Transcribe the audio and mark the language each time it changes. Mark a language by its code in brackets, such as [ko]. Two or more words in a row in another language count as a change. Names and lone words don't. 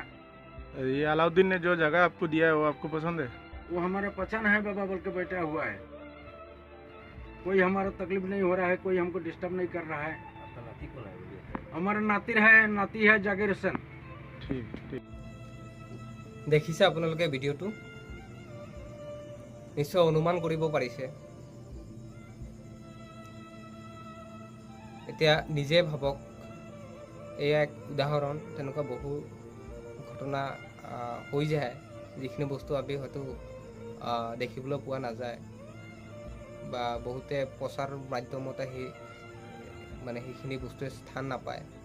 [hi] ये अलाउद्दीन ने जो जगह आपको दिया है वो आपको पसंद है? वो हमारा पसंद है बाबा, बोल के बैठा हुआ है। कोई हमारा तकलीफ नहीं हो रहा है, कोई हमको डिस्टर्ब नहीं कर रहा है। हमारा नाती है जाकिर हुसैन। ठीक ठीक। [as] দেখিছে আপোনালোকে ভিডিঅ'টো, নিশ্চয় অনুমান কৰিব পাৰিছে। এতিয়া নিজে ভাবক এয়া এক উদাহৰণ। তেনেকুৱা বহু ঘটনা হৈ যায়, যিখিনি বস্তু আমি হয়তো দেখিবলৈ পোৱা নাযায় বা বহুতে প্ৰচাৰ মাধ্যমতে সেইখিনি বস্তুৱে স্থান নাপায়।